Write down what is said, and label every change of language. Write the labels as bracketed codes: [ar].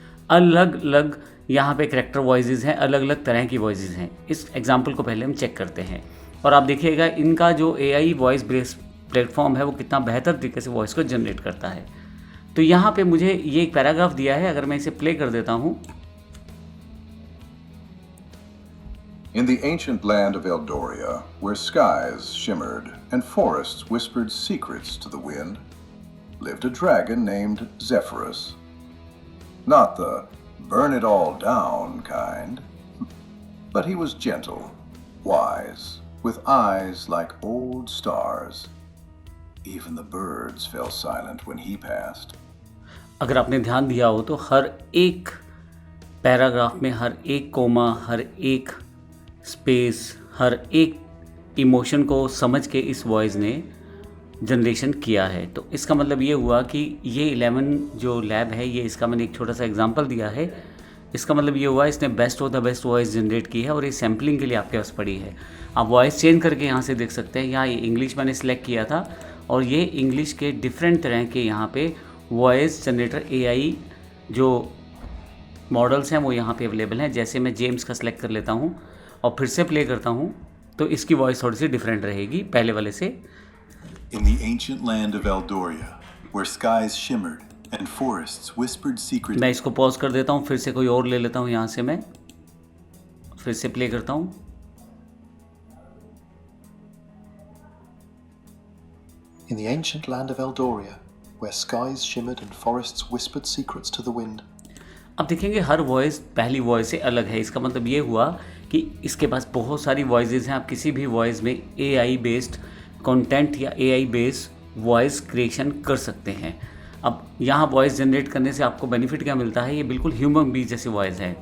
[hi] अलग अलग यहाँ पे करेक्टर वॉइसेस हैं, अलग अलग तरह की वॉइसेस हैं। इस एग्जाम्पल को पहले हम चेक करते हैं और आप देखिएगा इनका जो एआई वॉइस बेस्ड प्लेटफॉर्म है वो कितना बेहतर तरीके से वॉइस को जनरेट करता है। तो यहाँ पे मुझे ये एक पैराग्राफ दिया है, अगर मैं इसे प्ले कर देता हूँ। [en] In the ancient land of Eldoria, where skies shimmered and forests whispered secrets to the wind, lived a dragon named Zephyrus. Not the burn it all down kind, but he was gentle, wise, with eyes like old stars. Even the birds fell silent when he passed. [hi] अगर आपने ध्यान दिया हो तो हर एक paragraph में हर एक coma, हर एक स्पेस, हर एक इमोशन को समझ के इस वॉइस ने जनरेशन किया है। तो इसका मतलब ये हुआ कि ये 11 जो लैब है, ये इसका मैंने एक छोटा सा एग्जांपल दिया है। इसका मतलब ये हुआ इसने best of the best voice generate की है और ये सैम्पलिंग के लिए आपके पास पड़ी है। आप वॉइस चेंज करके यहाँ से देख सकते हैं। यहाँ ये इंग्लिश मैंने सेलेक्ट किया था और ये इंग्लिश के डिफरेंट तरह के यहाँ पे वॉइस जनरेटर एआई जो मॉडल्स हैं वो यहाँ पे अवेलेबल हैं। जैसे मैं जेम्स का सिलेक्ट कर लेता हूँ और फिर से प्ले करता हूँ तो इसकी वॉइस थोड़ी सी डिफरेंट रहेगी पहले वाले से। [en] In the ancient land of Eldoria, where skies shimmered and forests whispered secrets. [hi] मैं इसको पॉज कर देता हूँ, फिर से कोई और ले लेता हूँ, यहाँ से मैं फिर से प्ले करता हूँ। [en] In the ancient land of Eldoria, where skies shimmered and forests whispered secrets to the wind. [hi] अब देखेंगे हर वॉइस पहली वॉइस से अलग है। इसका मतलब ये हुआ कि इसके पास बहुत सारी वॉइसेस हैं। आप किसी भी वॉइस में एआई बेस्ड कंटेंट या एआई बेस्ड वॉइस क्रिएशन कर सकते हैं। अब यहाँ वॉइस जनरेट करने से आपको बेनिफिट क्या मिलता है, ये बिल्कुल ह्यूमन बीच जैसी वॉइस है।